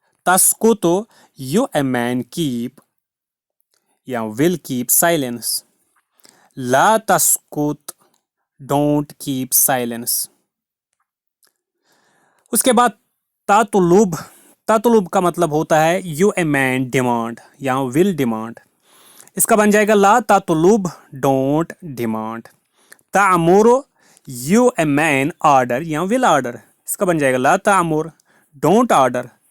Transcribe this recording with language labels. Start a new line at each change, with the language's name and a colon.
English: तस्कुतो, you a man keep या will keep silence, ला तस्कुत don't keep silence।
Hindi: उसके बाद तातुलुब का मतलब होता है
English: you a man demand
Hindi: या
English: will demand,
Hindi: इसका बन जाएगा ला तातुलुब
English: don't demand। तामुर, you a man order या will order,
Hindi: इसका बन जाएगा
English: ला तामुर don't order।